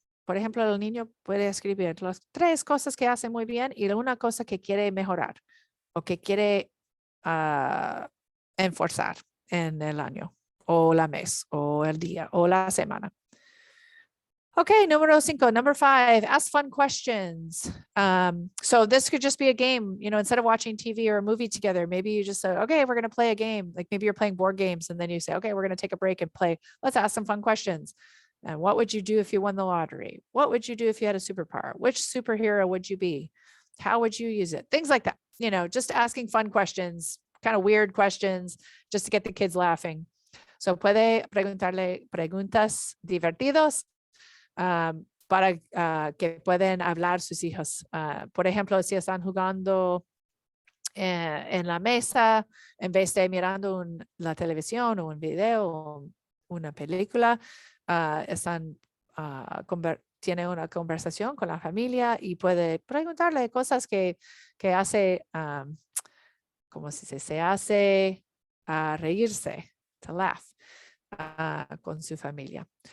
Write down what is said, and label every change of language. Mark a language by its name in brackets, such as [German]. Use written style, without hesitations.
[Spanish] Por ejemplo, el niño puede escribir las 3 cosas que hacen muy bien y una cosa que quiere mejorar o que quiere enforzar en el año o la mes o el día o la semana. [English] Okay, number 5. Number 5, ask fun questions. So this could just be a game, you know, instead of watching TV or a movie together, maybe you just say, okay, we're going to play a game. Like maybe you're playing board games and then you say, okay, we're going to take a break and play. Let's ask some fun questions. And what would you do if you won the lottery? What would you do if you had a superpower? Which superhero would you be? How would you use it? Things like that, you know, just asking fun questions, kind of weird questions, just to get the kids laughing. [Spanish] So puede preguntarle preguntas divertidos para que pueden hablar sus hijos. Por ejemplo, si están jugando en la mesa, en vez de mirando la televisión o un video o una película, están tiene una conversación con la familia y puede preguntarle cosas que hace, como si se hace reírse, [English] to laugh, [Spanish] con su familia.